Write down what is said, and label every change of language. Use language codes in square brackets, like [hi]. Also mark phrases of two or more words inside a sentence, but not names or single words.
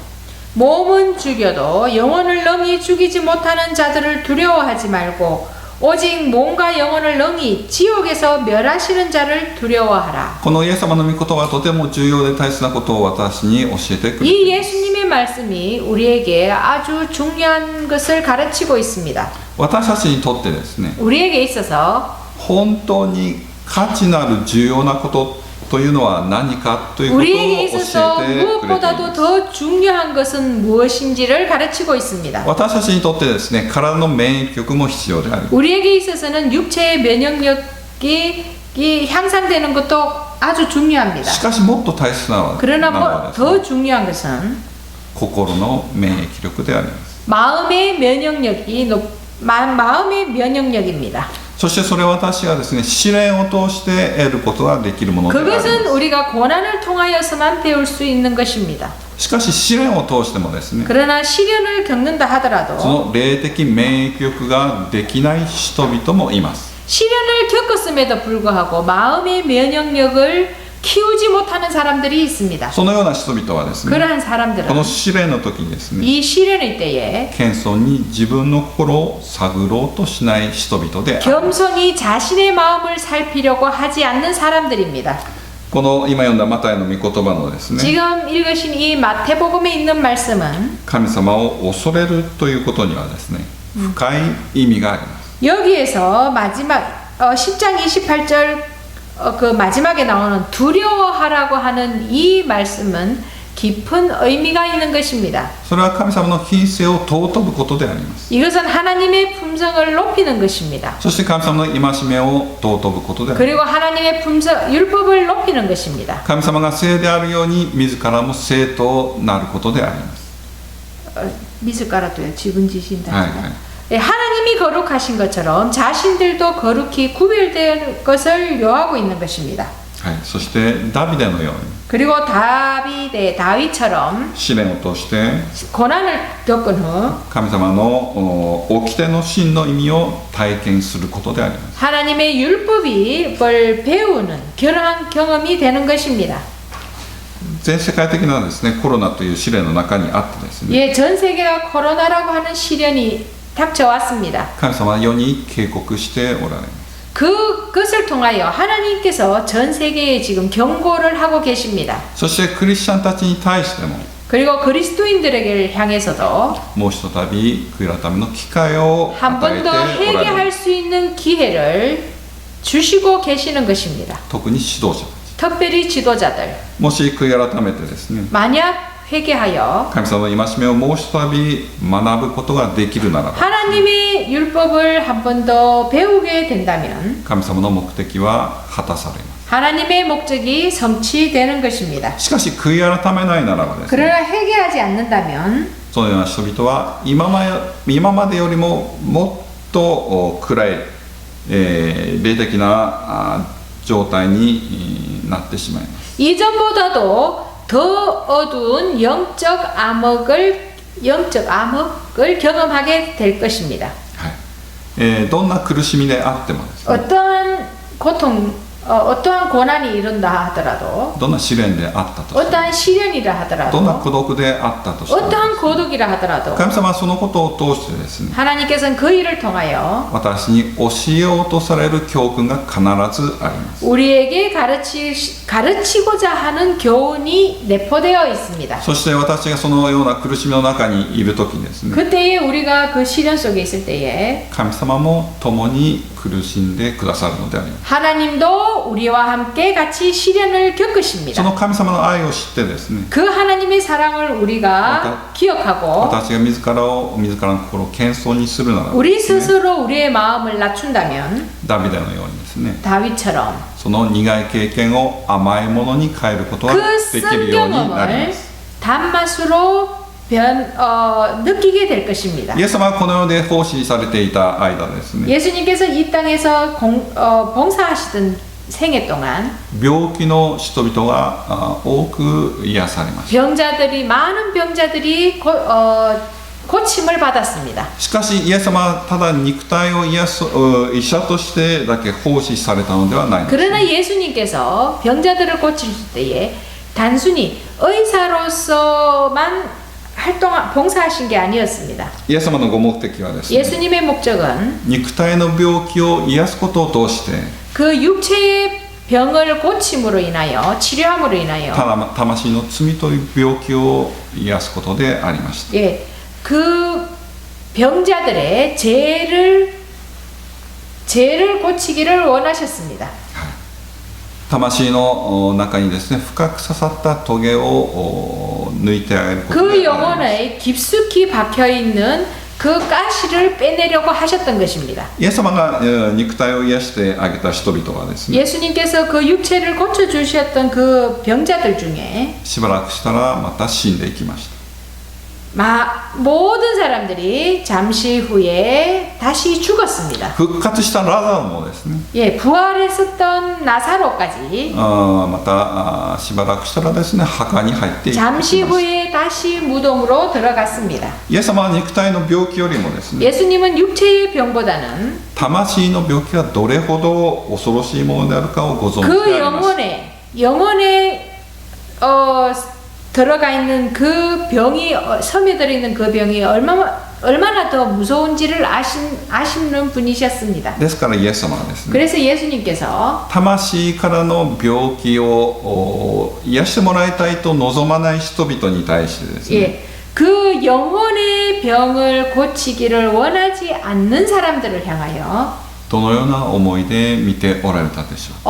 [ko] 몸은 죽여도 영혼을 능히 죽이지 못하는 자들을 두려워하지 말고 오직 몸과 영혼을 능히 지옥에서 멸하시는 자를 두려워하라. [ja] このイエス様の御言葉はとても重要で大切なことを私に教えてくれています。 [ko] 이 예수님의 말씀이 우리에게 아주 중요한 것을 가르치고 있습니다. [ja] 私たちにとってですね、 [ko] 우리에게 있어서 [ja] 本当に価値のある重要なことというのは何かということを [ko] 우리에게 [ja] 教 [ko] 있어서 [ja] えてくれていま [ko] 무엇보다도 [ja] す。 [ko] 더 중요한 것은 무엇인지를 가르치고 있습니다. [ja] 私たちにとってですね、体の免疫力も必要であります。 [ko] 우리에게 있어서는 육체의 면역력이 향상되는 것도 아주 중요합니다. [ja] しかしもっと大切なのは [ko] 그러나 [ja] ですね、 [ko] 더 중요한 것은 [ja] 心の免疫力であります。 [ko] 마음의 면역력입니다. [ja] そしてそれは私がですね、試練を通して得ることができるものであります。 [ko] 그것은 우리가 고난을 통하여서만 배울 수 있는 것입니다. [ja] しかし試練を通してもですね、 [ko] 그러나 시련을 겪는다 [ja] そ [ko] 하더라도 [ja] の霊的免疫力ができない人々もいます。 [ko] 시련을 겪었음에도 불구하고 마음의 면역력을 키우지 못하는 사람들이 있습니다. [ja] そのような人々はですね、 [ko] 그러한 [ja] こ [ko] 사람들은 [ja] の試練の時にですね、 [ko] 이 시련의 때에 [ja] 謙遜に自分の心を探ろうとしない人々である。 [ko] 겸손히 자신의 마음을 살피려고 하지 않는 사람들입니다. [ja] この今読んだマタイの御言葉のですね、 [ko] 지금 읽으신 이 마태복음에 있는 말씀은 [ja] 神様を恐れるということにはですね、深い意味があります。 [ko] 여기에서 마지막 10장 28절 그 마지막에 나오는 두려워하라고 하는 이 말씀은 깊은 의미가 있는 것입니다. [ja] それは神様の品性を尊ぶことであります。 [ko] 이것은 하나님의 품성을 높이는 것입니다. [ja] そして神様の戒めを尊ぶことであります。 [ko] 그리고 하나님의 품성, 율법을 높이는 것입니다. [ja] 神様が聖であるように自らも聖となることであります。 [ko] 미숫가루도요. 지분 지신다. 네, 예, 하나님이 거룩하신 것처럼 자신들도 거룩히 구별된 것을 요하고 있는 것입니다. [ja] はい、そしてダビデのように [ko] 그리고 다윗처럼 [ja] 試練を通して [ko] 고난을 겪은 후 [ja] 神様の掟の真の意味を体験することであります。 [ko] 하나님의 율법이 뭘 배우는 그러한 경험이 되는 것입니다. [ja] 全世界的なですねコロナという試練の中にあってですね [ko] 예, 전 세계가 코로나라고 하는 시련이 닥쳐왔습니다. [ja] 神様は世に警告しておられます。 [ko] 그것을 통하여 하나님께서 전 세계에 지금 경고를 하고 계십니다. [ja] そしてクリスチャンたちに対しても [ko] 그리고 그리스도인들에게 향해서도 [ja] もうひとたび悔い改めの機会を [ko] 한 [ja] 与え [ko] 번 [ja] て [ko] 더 [ja] おられる [ko] 회개할 수 있는 기회를 주시고 계시는 것입니다. [ja] 特に指導者たち [ko] 특별히 지도자들 [ja] もし悔い改めてですね [ko] 만약 회개하여 [ja] 神様の戒めをもうひとたび学ぶことができるならば [ko] 하나님의 율법을 한 번 더 배우게 된다면 [ja] 神様の目的は果たされます。 [ko] 하나님의 목적이 성취되는 것입니다. [ja] しかし悔い改めないならばですね [ko] 그러나 회개하지 않는다면 [ja] そのような人々は今までよりももっと暗い、霊的な状態になってしまいます。 [ko] 이전보다도 더 어두운 영적 암흑을 경험하게 될 것입니다. [ja] どんな苦しみであってもですね [ko] 어떠한 고통, 어떠한 고난이 이른다 하더라도 [ja] どんな試練であったとしても [ko] 어떠한 시련이라 [ja] どんな [ko] 하더라도 [ja] 孤独であったとしても [ko] 어떠한 고독이라 하더라도 [ja] 神様はそのことを通してですね [ko] 하나님께서는 그 일을 통하여 [ja] 私に教えようとされる教訓が必ずあります。 [ko] 우리에게 가르치고자 하는 교훈이 내포되어 있습니다. [ja] そして私がそのような苦しみの中にいるときにですね [ko] 그때에 우리가 그 시련 속에 있을 때에 [ja] 神様も共に苦しんでくださるのであります。 [ko] 하나님도 우리와 함께 같이 시련을 [ja] そ [ko] 겪으십니다. [ja] の神様の愛を知ってですね [ko] 그 하나님의 사랑을 우리가 기억하고 [ja] 私が自らの心を謙遜にするならば [ko] 우리 [ja] ですね [ko] 스스로 우리의 마음을 낮춘다면 [ja] ダビデのようにですね [ko] 다윗처럼 [ja] その苦い経験を甘いものに変えることが [ko] 그 [ja] できるようになりま [ko] 성경을 [ja] す。 [ko] 단맛으로 느끼게 될 것입니다. [ja] イエス様はこの世で奉仕されていた間ですね [ko] 예수님께서 이 땅에서 봉사하시던 생애 동안 [ja] 病気の人々が多く癒されました。 [ko] 많은 병자들이 고침을 받았습니다. [ja] しかしイエス様はただ肉体を癒す医者としてだけ奉仕されたのではないんです。 [ko] 그러나 예수님께서 병자들을 고칠 때에 단순히 의사로서만 봉사하신 게 아니었습니다. [ja] イエス様のご目的はですね [ko] 예수님의 목적은 [ja] 肉体の病気を癒すことを通して [ko] 그 육체의 병을 고침으로 인하여 치료함으로 인하여 [ja] 魂の罪という病気を癒すことでありました。 [ko] 예, 그 병자들의 죄를 고치기를 원하셨습니다. [ja] 魂の中にですね深く刺さったトゲを抜いてあげること [ko] 그 [ja] であります。 [ko] 영혼에 깊숙이 박혀 있는 그 가시를 빼내려고 하셨던 것입니다. [ja] イエス様が肉体を癒してあげた人々はですね [ko] 예수님께서 그 육체를 고쳐 주셨던 그 병자들 중에 [ja] しばらくしたらまた死んでいきました。 [ko] 모든 사람들이 잠시 후에 다시 죽었습니다. [ja] 復活したラザロもですね [ko] 예, 부활했었던 나사로까지 [ja] またしばらくしたらですね墓に入っていきま [ko] 잠시 [ja] した。 [ko] 후에 다시 무덤으로 들어갔습니다. [ja] イエス様は肉体の病気よりもですね [ko] 예수님은 육체의 병보다는 [ja] 魂の病気がどれほど恐ろしいものであるかをご存知 [ko] 그 [ja] であります。 [ko] 영혼에 들어가 있는 그 병이 섬에 들어있는 그 병이 얼마나 더 무서운지를 아시는 분이셨습니다. [ja] ですからイエス様はですね [ko] 그래서 예수님께서 [ja] 魂からの病気を癒してもらいたいと望まない人々に対してですね [ko] 예, 그 영혼의 병을 고치기를 원하지 않는 사람들을 향하여 [ja] どのような思いで見ておられたでしょう。